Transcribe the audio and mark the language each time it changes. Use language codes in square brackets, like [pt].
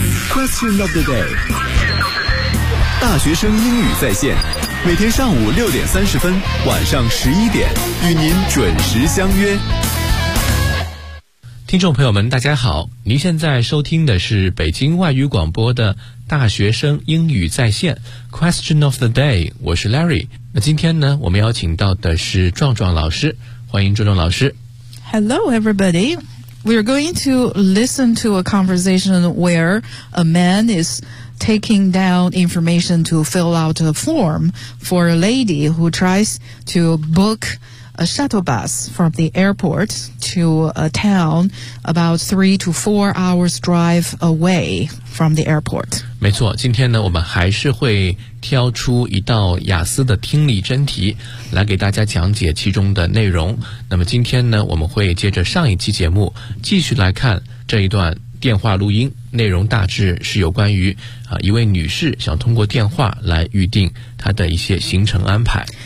[en] Question of the day， [zh] 大学生英语在线，每天上午6:30，晚上11:00，与您准时相约。听众朋友们大家好，您现在收听的是北京外语广播的大学生英语在线 [en] Question of the day， [zh] 我是 Larry。那今天呢，我们邀请到的是壮壮老师，欢迎壮壮老师。 [en] Hello everybody， we are going to listen to a conversation where a man is taking down information to fill out a form for a lady who tries to bookA shuttle bus from the airport to a town about 3 to 4 hours drive away from the airport. [zh] 没错，今天呢，我们还是会挑出一道雅思的听力真题来给大家讲解其中的内容。那么今天呢，我们会接着上一期节目继续来看这一段电话录音，内容大致是有关于一位女士想通过电话来预定她的一些行程安排。